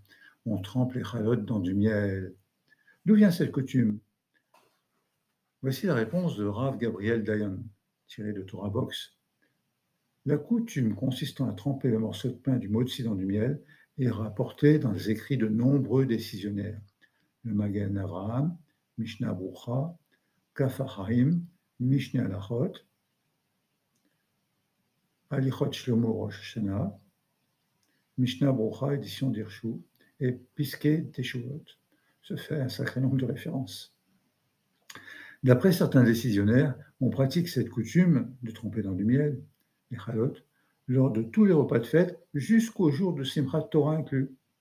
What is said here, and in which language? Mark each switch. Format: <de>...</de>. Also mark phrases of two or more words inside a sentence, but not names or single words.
<fr>On trempe les chalotes dans du miel. D'où vient cette coutume? Voici la réponse de Rav Gabriel Dayan, tirée de Torah Box. La coutume consistant à tremper le morceau de pain du motzi dans du miel est rapportée dans les écrits de nombreux décisionnaires. Le Magen Avraham, Mishnah Brucha, Kaf HaChaim, Mishneh Halachot, Halichot Shlomo Rosh Hashanah, Mishnah Brucha, édition d'Hirshu, et Piskei Teshuvot. Se fait un sacré nombre de références. D'après certains décisionnaires, on pratique cette coutume de tremper dans du miel, les chalot, lors de tous les repas de fête jusqu'au jour de Simchat Torah inclus.</fr>